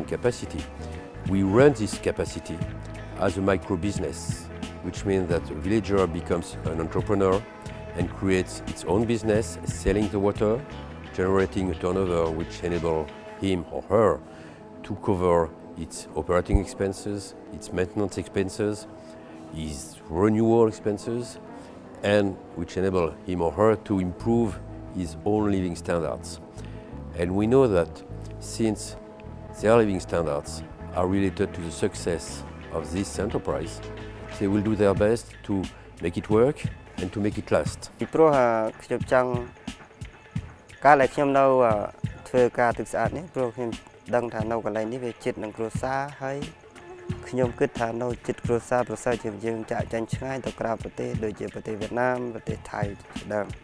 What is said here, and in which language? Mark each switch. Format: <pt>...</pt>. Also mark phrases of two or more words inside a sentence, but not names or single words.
<en>capacity, we run this capacity as a micro business, which means that the villager becomes an entrepreneur and creates its own business, selling the water, generating a turnover which enables him or her to cover its operating expenses, its maintenance expenses, its renewal expenses, and which enable him or her to improve his own living standards. And we know that since their living standards are related to the success of this enterprise, they will do their best to make it work and to make it last.</en> <km>ព្រោះខ្ញុំចង់ការដែលខ្ញុំនៅធ្វើការទឹកស្អាតនេះព្រោះខ្ញុំដឹងថានៅកន្លែងនេះវាជិតនឹងគ្រួសារហើយខ្ញុំគិតថានៅជិតគ្រួសារប្រសើរជាងយើងចាក់ចាញ់ឆ្ងាយទៅក្រៅប្រទេសដូចជាប្រទេសវៀតណាមប្រទេសថៃជាដើម</km>